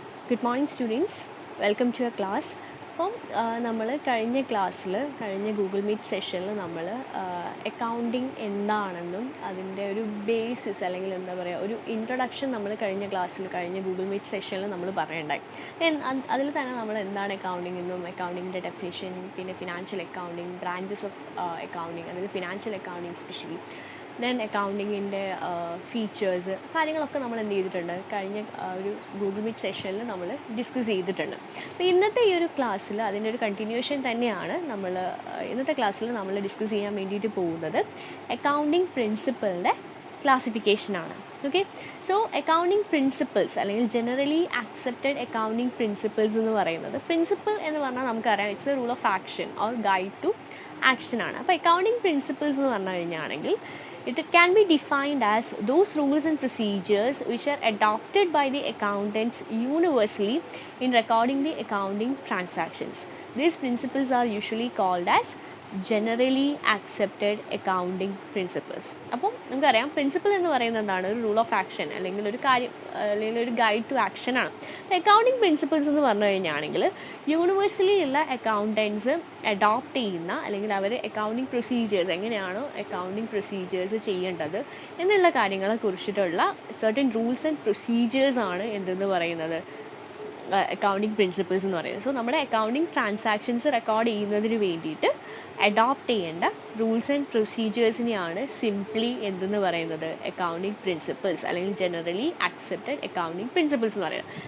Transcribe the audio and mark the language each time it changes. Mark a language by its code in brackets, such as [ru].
[en] Good morning students, welcome to your class. [ml] അപ്പം നമ്മൾ കഴിഞ്ഞ ഗൂഗിൾ മീറ്റ് സെഷനിൽ നമ്മൾ അക്കൗണ്ടിങ് എന്താണെന്നും അതിൻ്റെ ഒരു ബേസിസ് അല്ലെങ്കിൽ എന്താ പറയുക ഒരു ഇൻട്രൊഡക്ഷൻ നമ്മൾ കഴിഞ്ഞ ഗൂഗിൾ മീറ്റ് സെഷനിൽ നമ്മൾ പറയണ്ടായി. അതിൽ തന്നെ നമ്മൾ എന്താണ് അക്കൗണ്ടിങ് എന്നും അക്കൗണ്ടിങ്ങിൻ്റെ ഡെഫിനിഷൻ, പിന്നെ financial accounting, branches of accounting, അതായത് financial accounting specially, then അക്കൗണ്ടിങ്ങിൻ്റെ features, കാര്യങ്ങളൊക്കെ നമ്മൾ എന്ത് ചെയ്തിട്ടുണ്ട് കഴിഞ്ഞ ഒരു ഗൂഗിൾ മീറ്റ് സെഷനിൽ നമ്മൾ ഡിസ്കസ് ചെയ്തിട്ടുണ്ട്. അപ്പോൾ ഇന്നത്തെ ഈ ഒരു ക്ലാസ്സിൽ അതിൻ്റെ ഒരു കണ്ടിന്യൂഷൻ തന്നെയാണ് ഇന്നത്തെ ക്ലാസ്സിൽ നമ്മൾ ഡിസ്കസ് ചെയ്യാൻ വേണ്ടിയിട്ട് പോകുന്നത് accounting പ്രിൻസിപ്പിളിൻ്റെ ക്ലാസിഫിക്കേഷനാണ്. Okay, so accounting principles അല്ലെങ്കിൽ ജനറലി ആക്സെപ്റ്റഡ് അക്കൗണ്ടിങ് പ്രിൻസിപ്പിൾസ് എന്ന് പറയുന്നത്, പ്രിൻസിപ്പിൾ എന്ന് പറഞ്ഞാൽ നമുക്കറിയാം [en] It's a rule of action or guide to ആക്ഷനാണ്. [ml] അപ്പോൾ അക്കൗണ്ടിങ് പ്രിൻസിപ്പിൾസ് എന്ന് പറഞ്ഞു കഴിഞ്ഞാണെങ്കിൽ [en] it can be defined as those rules and procedures which are adopted by the accountants universally in recording the accounting transactions. These principles are usually called as generally accepted accounting principles. [ml] അപ്പം നമുക്കറിയാം principle എന്ന് പറയുന്നത് എന്താണ്, ഒരു rule of action അല്ലെങ്കിൽ ഒരു കാര്യം അല്ലെങ്കിൽ ഒരു ഗൈഡ് ടു ആക്ഷനാണ്. അക്കൗണ്ടിങ് പ്രിൻസിപ്പിൾസ് എന്ന് പറഞ്ഞു കഴിഞ്ഞാണെങ്കിൽ യൂണിവേഴ്സലി ഉള്ള അക്കൗണ്ടൻസ് അഡോപ്റ്റ് ചെയ്യുന്ന അല്ലെങ്കിൽ അവർ അക്കൗണ്ടിങ് പ്രൊസീജിയേഴ്സ് എങ്ങനെയാണോ അക്കൗണ്ടിങ് പ്രൊസീജിയേഴ്സ് ചെയ്യേണ്ടത് എന്നുള്ള കാര്യങ്ങളെ കുറിച്ചിട്ടുള്ള സർട്ടൻ റൂൾസ് ആൻഡ് പ്രൊസീജിയേഴ്സാണ് എന്തെന്ന് പറയുന്നത് അക്കൗണ്ടിങ് പ്രിൻസിപ്പിൾസ് എന്ന് പറയുന്നത്. സോ നമ്മുടെ അക്കൗണ്ടിങ് ട്രാൻസാക്ഷൻസ് റെക്കോർഡ് ചെയ്യുന്നതിന് വേണ്ടിയിട്ട് അഡോപ്റ്റ് ചെയ്യേണ്ട റൂൾസ് ആൻഡ് പ്രൊസീജിയേഴ്സിനെയാണ് സിംപ്ലി എന്തെന്ന് പറയുന്നത് അക്കൗണ്ടിങ് പ്രിൻസിപ്പിൾസ് അല്ലെങ്കിൽ ജനറലി ആക്സെപ്റ്റഡ് അക്കൗണ്ടിങ് പ്രിൻസിപ്പിൾസ് എന്ന് പറയുന്നത്.